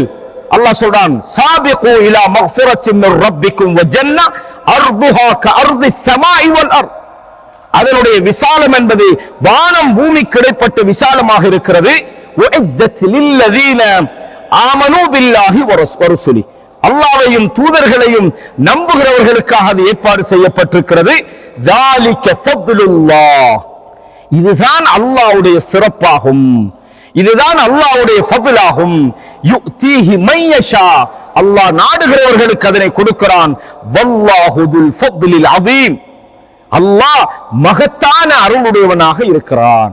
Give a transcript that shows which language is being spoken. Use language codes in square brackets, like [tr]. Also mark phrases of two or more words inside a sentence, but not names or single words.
[ta] அல்லாஹ் சொல்றான், [ar] سابقوا إلى مغفرة من ربكم وجنة عرضها كعرض السماء والأرض, [ta] அதனுடைய விசாலம் என்பது வானம் பூமிக்கு இடைப்பட்ட விசாலமாக இருக்கிறது. [ar] أعدت للذين آمنوا بالله ورسله, [ta] அல்லாஹ்வையும் தூதர்களையும் நம்புகிறவர்களுக்காக அது ஏற்பாடு செய்யப்பட்டிருக்கிறது. [ar] ذَلِكَ فَضْلُ اللَّهِ, [ta] இதுதான் அல்லாஹ்வுடைய சிறப்பாகும், இதுதான் அல்லாஹ்வுடைய ஃபضலாகும். [ar] يؤتيه من يشاء, [ta] அல்லாஹ் நாடுகிறவர்களுக்கு அதனை கொடுக்கிறான். [ar] والله ذو الفضل العظيم, [ta] அல்லாஹ் மகத்தான அருளுடையவனாக இருக்கிறான்.